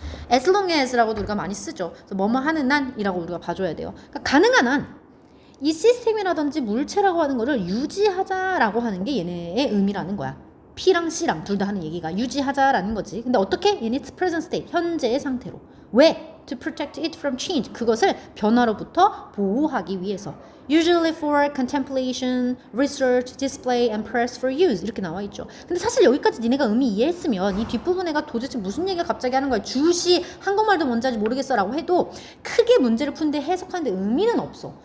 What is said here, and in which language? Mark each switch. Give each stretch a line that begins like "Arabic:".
English: as long as
Korean: 라고도 우리가 많이 쓰죠. 그래서 뭐뭐 하는 한이라고 우리가 봐줘야 돼요. 그러니까 가능한 한 이 시스템이라든지 물체라고 하는 거를 유지하자라고 하는 게 얘네의 의미라는 거야. P랑 C랑 둘 다 하는 얘기가 유지하자라는 거지. 근데 어떻게?
English: In its present state,
Korean: 현재의 상태로. 왜?
English: To protect it from change.
Korean: 그것을 변화로부터 보호하기 위해서.
English: Usually for contemplation, research, display, and press for use.
Korean: 이렇게 나와 있죠. 근데 사실 여기까지 니네가 의미 이해했으면 이 뒷부분에가 도대체 무슨 얘기가 갑자기 하는 거야. 주시 한국말도 뭔지 아직 모르겠어 라고 해도 크게 문제를 푸는데 해석하는데 의미는 없어.